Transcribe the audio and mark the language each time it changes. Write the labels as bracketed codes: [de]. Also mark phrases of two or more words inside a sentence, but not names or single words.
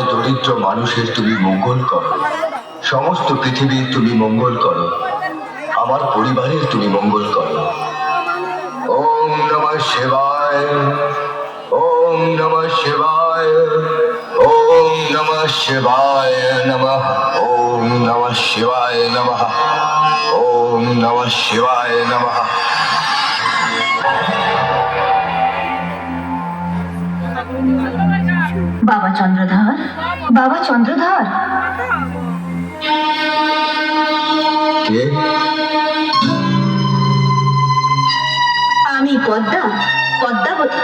[bn] দরিদ্র মানুষের তুমি মঙ্গল করো, সমস্ত পৃথিবীর তুমি মঙ্গল করো, আমার পরিবারের তুমি মঙ্গল করো। [sa] ওম নমঃ শিবায়, ওম নমঃ শিবায়, ওম নমঃ শিবায় নমঃ, ওম নমঃ শিবায় নমঃ, ওম নমঃ শিবায় নমঃ। [bn] বাবা চন্দ্রধর, বাবা চন্দ্রধর। কে? আমি পদ্মা, পদ্মাবতী।